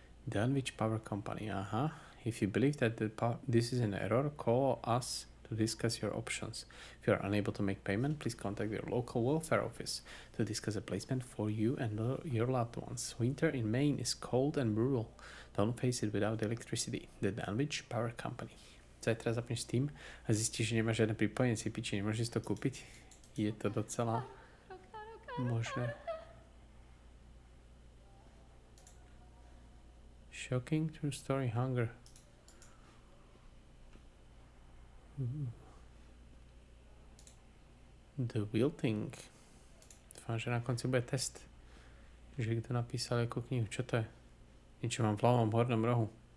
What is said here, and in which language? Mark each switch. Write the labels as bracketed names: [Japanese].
[English] Dunwich Power Company. If you believe that this is an error, call us to discuss your options. If you are unable to make payment, please contact your local welfare office to discuss a placement for you and your loved ones. Winter in Maine is cold and brutal. Don't face it without electricity. [Slovak] The Dunwich Power Company. Zajtra zapneš Steam a zistíš, že nemáš žiadne pripojenie, si piči, nemôžeš to kúpiť. Je to docela možné. [English] Shocking true story hunger. The wilting. [Slovak] Dúfam, že na konci bude test. Že kto napísal ako knihu. Čo to je? Niečo mám v ľavom hornom rohu.